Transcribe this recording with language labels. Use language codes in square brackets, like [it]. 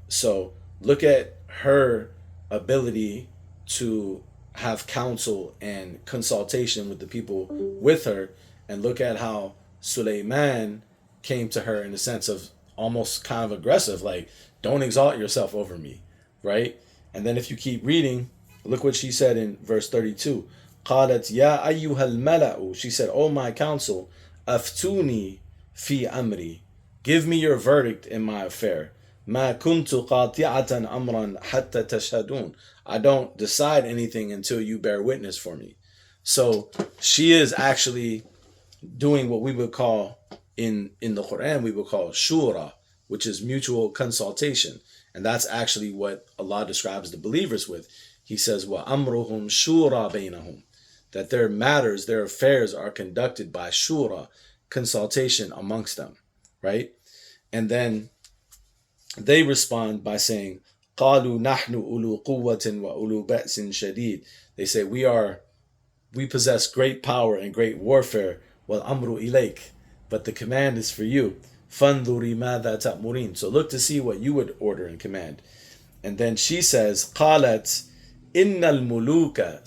[en] So look at her ability to have counsel and consultation with the people with her, and look at how Suleiman came to her in the sense of almost kind of aggressive, like, don't exalt yourself over me, right? And then if you keep reading, look what she said in verse 32. [ar] قالت يا أيها الملأ. [en] She said, "O my council, [ar] أفتوني في أمري. [en] Give me your verdict in my affair. [ar] ما كنت قاطعة أمرا حتى تشهدون. [en] I don't decide anything until you bear witness for me." So she is actually doing what we would call in the Quran, we would call shura, which is mutual consultation. And that's actually what Allah describes the believers with. He says, [ar] وَأَمْرُهُمْ شُورَى بَيْنَهُمْ. [en] That their matters, their affairs are conducted by shura, consultation amongst them, right? And then they respond by saying, [ar] قَالُوا نَحْنُ أُولُو قُوَّةٍ وَأُولُو بَأْسٍ شَدِيدٍ. [en] They say, we possess great power and great warfare. [ar] وَالْأَمْرُ إِلَيْكَ. [en] But the command is for you. [ar] فَانْظُرِي مَاذَا تَأْمُرِينَ. [en] So look to see what you would order and command. And then she says, [ar] قَالَتْ إِنَّ الْمُلُوكَ.